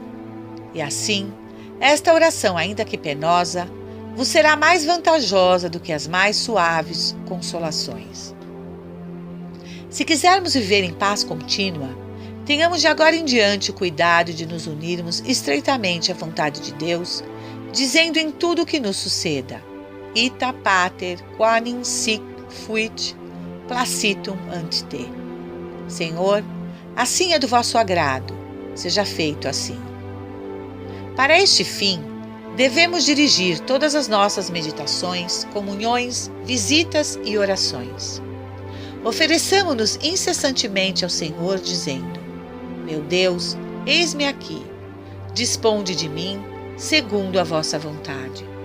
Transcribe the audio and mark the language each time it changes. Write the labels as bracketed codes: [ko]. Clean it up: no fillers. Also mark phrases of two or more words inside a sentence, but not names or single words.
[pt] E assim, esta oração, ainda que penosa, vos será mais vantajosa do que as mais suaves consolações. Se quisermos viver em paz contínua, tenhamos de agora em diante o cuidado de nos unirmos estreitamente à vontade de Deus, dizendo em tudo o que nos suceda: [la] Ita pater quanim sic fuit placitum ante te. [pt] Senhor, assim é do vosso agrado, seja feito assim. Para este fim, devemos dirigir todas as nossas meditações, comunhões, visitas e orações. Ofereçamo-nos incessantemente ao Senhor, dizendo: Meu Deus, eis-me aqui, disponde de mim segundo a vossa vontade.